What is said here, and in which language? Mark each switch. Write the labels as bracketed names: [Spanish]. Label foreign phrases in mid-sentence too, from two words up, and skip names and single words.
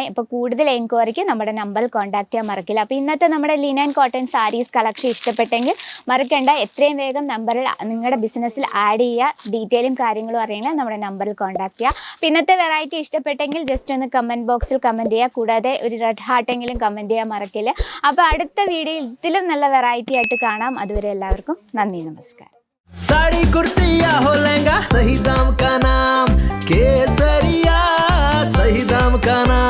[Malayalam] അപ്പോൾ കൂടുതൽ എൻക്വയറിക്ക് നമ്മുടെ നമ്പറിൽ കോൺടാക്ട് ചെയ്യാൻ മറക്കില്ല. അപ്പോൾ ഇന്നത്തെ നമ്മുടെ [English] linen cotton sarees collection [Malayalam] ഇഷ്ടപ്പെട്ടെങ്കിൽ മറക്കേണ്ട, എത്രയും വേഗം നമ്പറിൽ നിങ്ങളുടെ ബിസിനസ്സിൽ ആഡ് ചെയ്യുക. ഡീറ്റെയിലും കാര്യങ്ങളും അറിയണമെങ്കിൽ നമ്മുടെ നമ്പറിൽ കോൺടാക്ട് ചെയ്യുക. അപ്പോൾ ഇന്നത്തെ വെറൈറ്റി ഇഷ്ടപ്പെട്ടെങ്കിൽ ജസ്റ്റ് ഒന്ന് [English] comment boxil [Malayalam] കമൻറ്റ് ചെയ്യുക. കൂടാതെ ഒരു [English] red heartenkilum [Malayalam] കമൻറ്റ് ചെയ്യാൻ മറക്കില്ല. അപ്പോൾ അടുത്ത വീഡിയോയിൽ ഇതിലും നല്ല വെറൈറ്റി ആയിട്ട് കാണാം. അതുവരെ എല്ലാവർക്കും നന്ദി, നമസ്കാരം. [Hindi] साड़ी कुर्ती या हो लहंगा, सही दाम का नाम केसरिया, सही दाम का